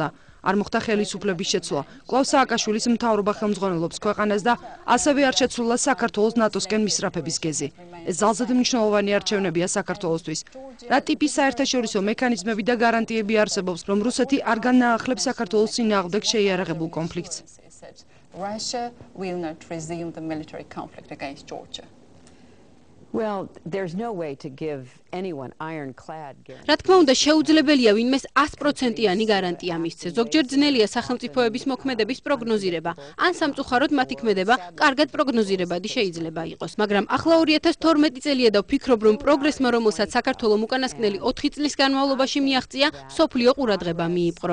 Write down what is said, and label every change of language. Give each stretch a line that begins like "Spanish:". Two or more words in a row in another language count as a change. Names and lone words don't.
Georgian: არ მოხდა ხელისუფლების შეცვლა. კვლავ სააკაშვილის მთავრობა ხელმძღვანელობს ქვეყანას და ასევე არ შეცვლა საქართველოს ნატოსკენ მისწრაფების გეზი. ეს ძალზედ მნიშვნელოვანი არჩევნებია საქართველოსთვის. რა ტიპის საერთაშორისო მექანიზმები და გარანტიები არსებობს, რომ რუსეთი არ განაახლებს საქართველოს წინააღმდეგ შეიარაღებულ კონფლიქტს?
English: Russia will not resume the military conflict against Georgia. Well, there's no way to give anyone ironclad guarantee.
Georgian: რა თქმა უნდა, შეუძლებელია ვინმეს 100%-იანი გარანტია მისცეს. ზოგჯერ ძნელია სახელმწიფოების მოქმედების პროგნოზირება. ან სამწუხაროდ მათი ქმედება კარგად პროგნოზირებადი შეიძლება იყოს. მაგრამ ახლა 2012 წელია და ვფიქრობ, რომ პროგრესმა, რომელსაც საქართველოს უკანასკნელი 4 წლის განმავლობაში მიაღწია, სოფლიო ყურადღება მიიპყრო.